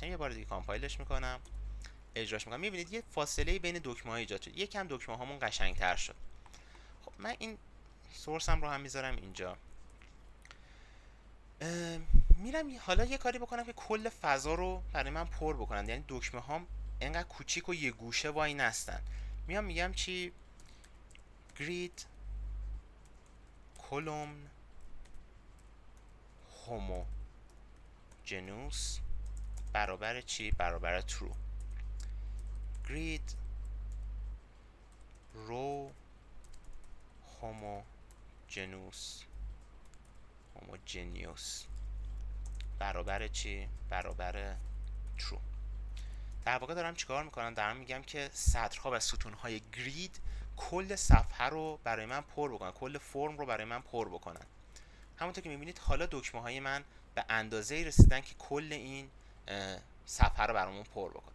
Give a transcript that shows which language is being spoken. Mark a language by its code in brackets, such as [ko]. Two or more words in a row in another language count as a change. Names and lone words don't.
[fa] یه بار دیگه کامپایلش میکنم، اجراش میکنم. میبینید یه فاصله بین دکمه ها ایجاد شد، یکم دکمه هامون قشنگتر شد. خب من این سورسم رو هم میذارم اینجا. میرم حالا یه کاری بکنم که کل فضا رو برای من پر بکنن، یعنی دکمه هام انقدر کوچیک و یه گوشه وای نستن. میگم چی [en] grid column homogeneous [fa] برابر چی؟ برابر true. [en] grid row homogeneous [fa] برابر چی؟ برابر true. در واقع دارم چیکار میکنم؟ دارم میگم که سطرها و ستونهای گرید کل صفحه رو برای من پر بکنن، کل فرم رو برای من پر بکنن. همونطور که میبینید حالا دکمه های من به اندازه‌ای رسیدن که کل این صفحه رو برامون پر بکنن.